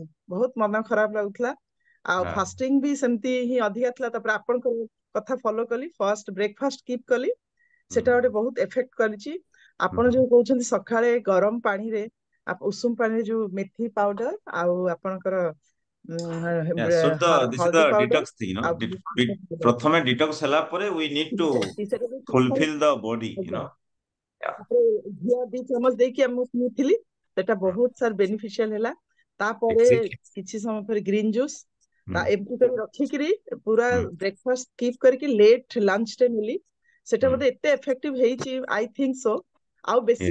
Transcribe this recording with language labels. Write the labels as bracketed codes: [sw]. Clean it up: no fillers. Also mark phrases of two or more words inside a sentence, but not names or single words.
[or] ବହୁତ ମନ ଖରାପ ଲାଗୁଥିଲା। ଆଉ हाँ। ଫାଷ୍ଟିଂ ବି ସେମିତି ହିଁ ଅଧିକା ଥିଲା। ତାପରେ ଆପଣଙ୍କ କଥା ଫଲୋ କଲି, [en] first breakfast skip [or] କଲି, ସେଟା ଗୋଟେ हम्म। ବହୁତ ଏଫେକ୍ଟ କରିଛି। ଆପଣ हम्म। ଯୋଉ କହୁଛନ୍ତି ସକାଳେ ଗରମ ପାଣିରେ, ଉଷୁମ ପାଣିରେ ଯୋଉ मेथी ପାଉଡର ଆଉ ଆପଣଙ୍କର [en] Yeah, so this is [or] ହଳଦୀ [en] the [or] ପାଉଡର [en] detox thing, [or] ଆଉ ପ୍ରଥମେ detox ହେଲା ପରେ [en] we need to [or] ସେଟା ଯୋଉ ସକାଳେ, [en] fulfill the body, [or] ଆଜ୍ଞା, [en] Yeah. [or] ତାପରେ ଘିଅ 2 ଚାମଚ ଦେଇକି ମୁଁ ପିଉଥିଲି, ସେଟା ବହୁତ [en] sir beneficial [or] ହେଲା। ତାପରେ [en] Exactly. [or] କିଛି ସମୟ ପରେ [en] green juice, [or] ହୁଁ ଏମିତି କରି ରଖିକିରି ପୁରା ହୁଁ [en] breakfast skip [or] କରିକି [en] late lunch [or] ଟେ ନେଲି। ସେଟା ହୁଁ। ବୋଧେ ଏତେ ଏଫେକ୍ଟିଭ ହେଇଛି, [en] I think so. [or] ଆଉ ବେଶୀ